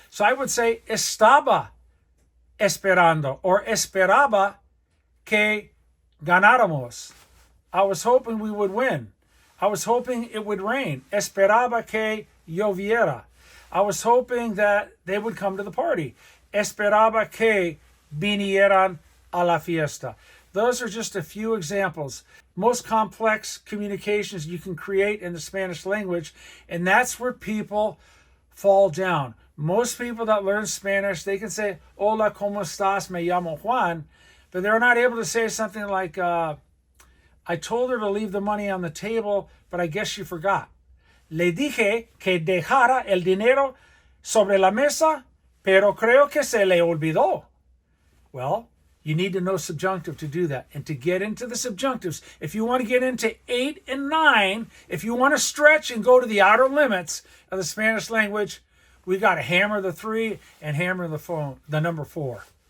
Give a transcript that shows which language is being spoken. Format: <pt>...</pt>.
<en>So I would say</en> <es>estaba esperando</es> <en>or</en> <es>esperaba que ganáramos.</es> <en>I was hoping we would win. I was hoping it would rain.</en> <es>Esperaba que lloviera.</es> <en>I was hoping that they would come to the party.</en> <es>Esperaba que vinieran a la fiesta.</es> <en>Those are just a few examples. Most complex communications you can create in the Spanish language, and that's where people fall down. Most people that learn Spanish, they can say,</en> <es>hola, ¿cómo estás? Me llamo Juan,</es> <en>but they're not able to say something like, I told her to leave the money on the table, but I guess she forgot.</en> <es>Le dije que dejara el dinero sobre la mesa, pero creo que se le olvidó.</es> <en>Well, you need to know subjunctive to do that. And to get into the subjunctives, if you want to get into 8 and 9, if you want to stretch and go to the outer limits of the Spanish language, we got to hammer the 3 and hammer the number 4.</en>